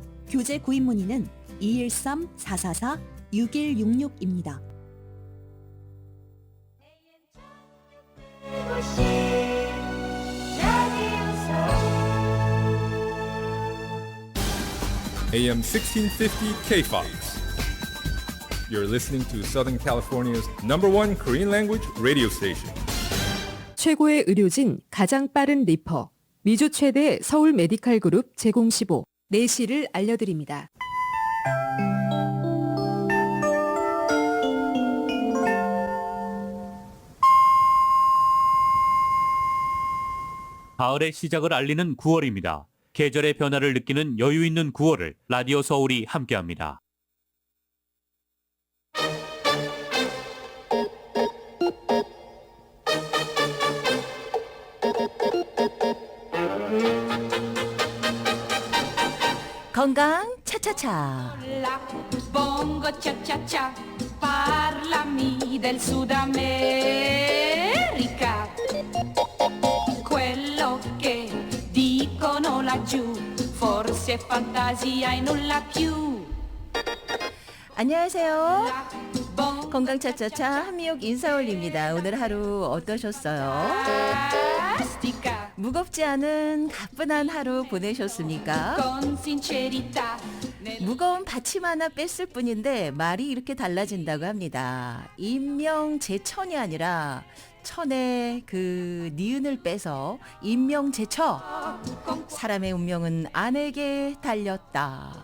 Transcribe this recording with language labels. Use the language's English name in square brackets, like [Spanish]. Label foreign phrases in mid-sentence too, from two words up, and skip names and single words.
[Korean] 교재 구입 문의는 213-444-6166입니다. [English] AM 1650 KFOX. You're listening to Southern California's #1 Korean language radio station. [Korean] 최고의 의료진, 가장 빠른 리퍼, 미주 최대 서울 메디칼 그룹 제공 15, 4시를 알려드립니다. 가을의 시작을 알리는 9월입니다. 계절의 변화를 느끼는 여유 있는 9월을 라디오 서울이 함께합니다. 건강 차차차. [Italian] Bongo cha cha cha, parlami del Sud America. Quello che dicono laggiù, forse è fantasia e nulla più. [Korean] 안녕하세요. 건강 차차차 한미옥 인사올립니다. 오늘 하루 어떠셨어요? 무겁지 않은 가뿐한 하루 보내셨습니까? [Italian] Con sincerità. [Korean] 무거운 받침 하나 뺐을 뿐인데 말이 이렇게 달라진다고 합니다. 인명제천이 아니라 천의 그 니은을 빼서 인명제처. 사람의 운명은 아내에게 달렸다.